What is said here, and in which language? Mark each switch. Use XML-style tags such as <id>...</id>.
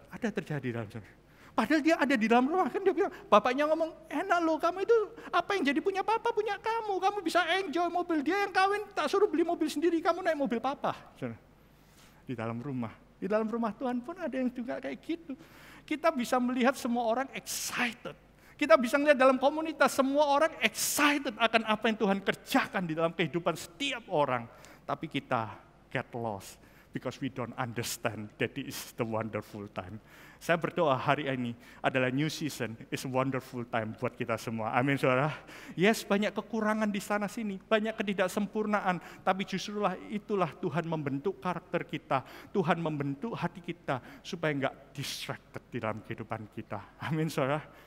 <id>Ada terjadi dalam sana. Padahal dia ada di dalam rumah, kan dia bilang, bapaknya ngomong, enak loh kamu itu, apa yang jadi punya papa, punya kamu bisa enjoy mobil dia yang kawin, tak suruh beli mobil sendiri, kamu naik mobil papa. Di dalam rumah Tuhan pun ada yang juga kayak gitu. Kita bisa melihat semua orang excited. Kita bisa melihat dalam komunitas semua orang excited akan apa yang Tuhan kerjakan di dalam kehidupan setiap orang. Tapi kita</id> <en>get lost because we don't understand that it is the wonderful time.</en> <id>Saya berdoa hari ini adalah</id> <en>new season, is wonderful time</en> <id>buat kita semua. Amin, saudara. Yes, banyak kekurangan di sana sini, banyak ketidaksempurnaan, tapi justru itulah Tuhan membentuk karakter kita, Tuhan membentuk hati kita supaya enggak distracted di dalam kehidupan kita. Amin, saudara.</id>